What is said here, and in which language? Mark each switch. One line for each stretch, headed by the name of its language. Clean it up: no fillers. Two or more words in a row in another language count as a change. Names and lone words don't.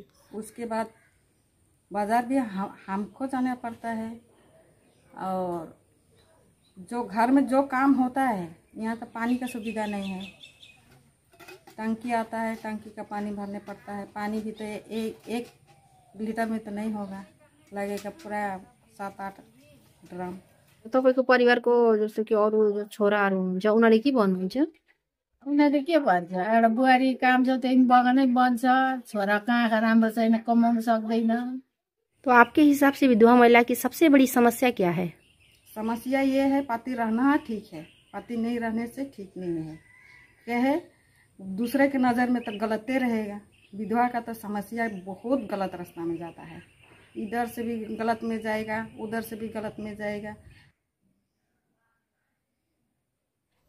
Hindi: उसके बाद बाज़ार भी हमको जाना पड़ता है, और जो घर में जो काम होता है, यहाँ तो पानी का सुविधा नहीं है। टंकी आता है, टंकी का पानी भरने पड़ता है। पानी भी तो एक लीटर में तो नहीं होगा, लगेगा पूरा 7-8 ड्रम।
Nepali: तपाईँको परिवारको जस्तो कि अरू छोराहरू हुन्छ, उनीहरूले के भन्नुहुन्छ? उनीहरूले के भन्छ, एउटा बुहारी काम छ त्यही बगानै बन्छ, छोरा कहाँ राम्रो छैन, कमाउन सक्दैन।
Hindi: तो आपके हिसाब से विधवा महिला की सबसे बड़ी समस्या क्या है? समस्या ये है, पति रहना ठीक है, पति नहीं रहने से ठीक नहीं है। क्या है, दूसरे के नज़र में तो गलते रहेगा। विधवा का तो समस्या बहुत गलत रास्ता में जाता है, इधर से भी गलत में जाएगा, उधर से भी गलत में जाएगा।